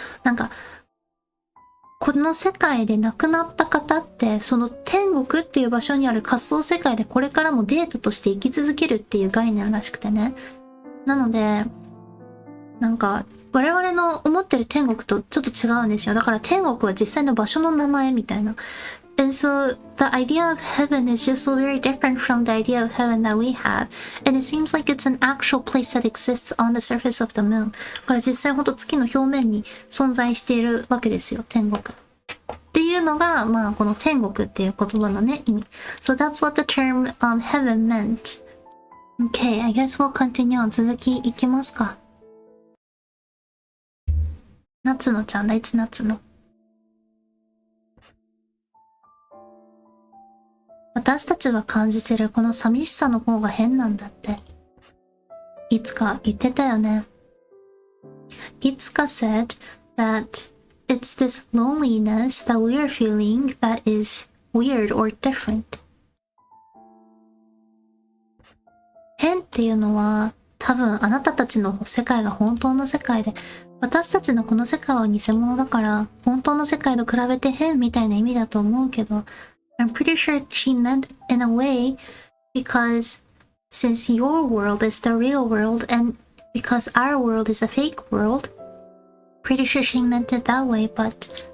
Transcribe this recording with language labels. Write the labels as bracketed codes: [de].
[ja] なんか、この世界で亡くなった方って、その天国っていう場所にある仮想世界でこれからもデータとして生き続けるっていう概念らしくてね。なので、なんか、我々の思ってる天国とちょっと違うんですよ。だから天国は実際の場所の名前みたいな。 [en] And so the idea of heaven is just very different from the idea of heaven that we have. And it seems like it's an actual place that exists on the surface of the moon. [ja] だから実際ほんと月の表面に存在しているわけですよ、天国。っていうのが、まあこの天国っていう言葉のね、意味。 [en] So that's what the term heaven meant. Okay, I guess we'll continue on. [ja] 続きいきますか。夏野ちゃんだ、いつ夏野。私たちが感じてるこの寂しさの方が変なんだって。いつか言ってたよね。 [en] いつか said that it's this loneliness that we're feeling that is weird or different. [ja] 変っていうのは多分あなたたちの世界が本当の世界で、私たちのこの世界は偽物だから本当の世界と比べて変みたいな意味だと思うけど、 [en] I'm pretty sure she meant in a way because since your world is the real world and because our world is a fake world, pretty sure she meant it that way, but